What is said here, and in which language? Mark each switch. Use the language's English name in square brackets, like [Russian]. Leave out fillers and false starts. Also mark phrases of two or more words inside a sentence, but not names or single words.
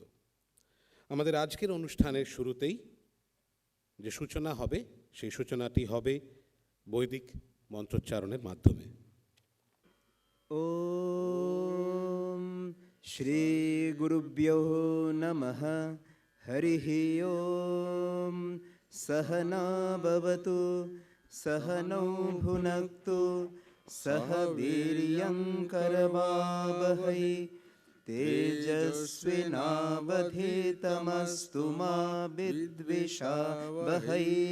[Bangla] আমাদের আজকের অনুষ্ঠানের শুরুতেই যে সূচনা হবে, সেই সূচনাটি হবে বৈদিক মন্ত্রোচ্চারণের মাধ্যমে। [Sanskrit] ওম শ্রী গুরুভ্যো নমঃ। হরিঃ ওম। सहना भवतु सहनौ भुनक्तु सह वीर्यं करवावहै तेजस्विनावधीतमस्तु मा विद्विषावहै।